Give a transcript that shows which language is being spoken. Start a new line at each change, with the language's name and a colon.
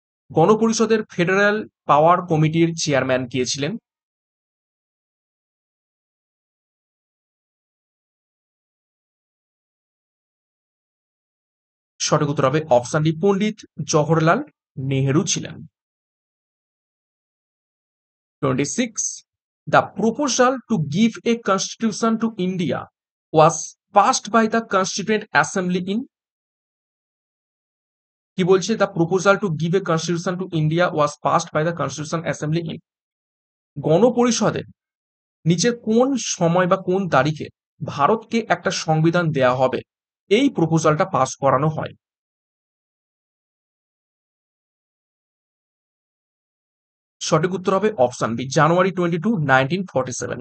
Bangla: গণপরিষদের ফেডারেল পাওয়ার কমিটির চেয়ারম্যান কে ছিলেন? সঠিক উত্তর হবে অপশন ডি পণ্ডিত জওহরলাল নেহেরু ছিলেন। 26.
English: The proposal to give a constitution to India was passed by the Constituent Assembly in?
Bangla: কি বলছে?
English: The proposal to give a constitution to India was passed by the Constitution Assembly in?
Bangla: গণপরিষদে নিচের কোন সময় বা কোন তারিখে ভারতকে একটা সংবিধান দেয়া হবে এই প্রপোজালটা পাস করানো হয়? সঠিক উত্তর হবে অপশন বি জানুয়ারি 22, 1947।